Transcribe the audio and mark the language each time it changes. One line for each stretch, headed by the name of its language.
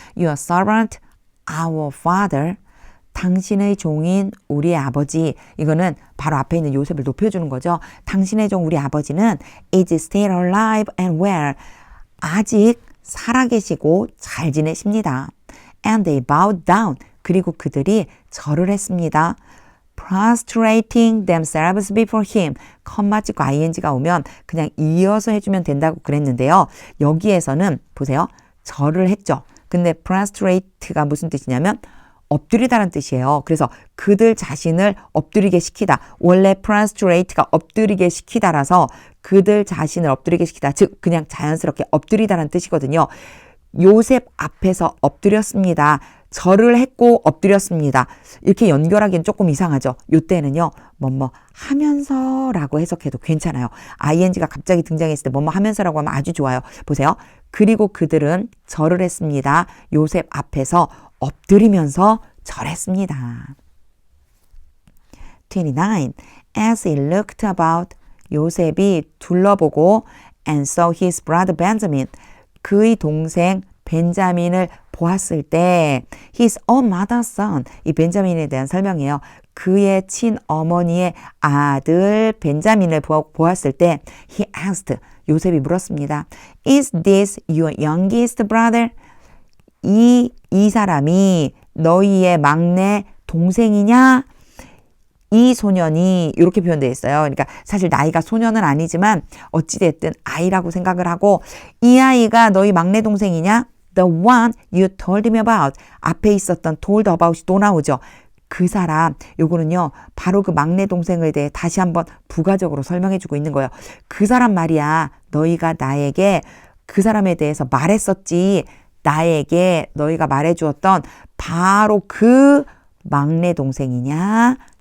English: Your servant, our father.
Korean: 당신의 종인 우리의 아버지. 이거는 바로 앞에 있는 요셉을 높여주는 거죠. 당신의 종 우리 아버지는
English: is still alive and well.
Korean: 아직 살아계시고 잘 지내십니다.
English: And they bowed down.
Korean: 그리고 그들이 절을 했습니다.
English: prostrating themselves before him.
Korean: 컴마 찍고 ing가 오면 그냥 이어서 해주면 된다고 그랬는데요. 여기에서는 보세요. 절을 했죠. 근데 prostrate가 무슨 뜻이냐면 엎드리다라는 뜻이에요. 그래서 그들 자신을 엎드리게 시키다. 원래 prostrate가 엎드리게 시키다라서 그들 자신을 엎드리게 시키다. 즉 그냥 자연스럽게 엎드리다라는 뜻이거든요. 요셉 앞에서 엎드렸습니다. 절을 했고 엎드렸습니다. 이렇게 연결하기는 조금 이상하죠. 이때는요. 뭐뭐 하면서라고 해석해도 괜찮아요. ing가 갑자기 등장했을 때 뭐뭐 하면서라고 하면 아주 좋아요. 보세요. 그리고 그들은 절을 했습니다. 요셉 앞에서 엎드리면서 절했습니다. 29.
English: As he looked about,
Korean: 요셉이 둘러보고
English: and saw his brother Benjamin,
Korean: 그의 동생 벤자민을 보았을 때
English: his own mother's son,
Korean: 이 벤자민에 대한 설명이에요. 그의 친어머니의 아들 벤자민을 보았을 때
English: he asked,
Korean: 요셉이 물었습니다.
English: Is this your youngest brother?
Korean: 이 사람이 너희의 막내 동생이냐? 이 소년이 이렇게 표현되어 있어요. 그러니까 사실 나이가 소년은 아니지만 어찌됐든 아이라고 생각을 하고 이 아이가 너희 막내 동생이냐?
English: The one you told me about.
Korean: 앞에 있었던 told about이 또 나오죠. 그 사람, 요거는요, 바로 그 막내 동생에 대해 다시 한번 부가적으로 설명해주고 있는 거예요. 그 사람 말이야. 너희가 나에게 그 사람에 대해서 말했었지. 나에게 너희가 말해주었던 바로 그 막내 동생이냐?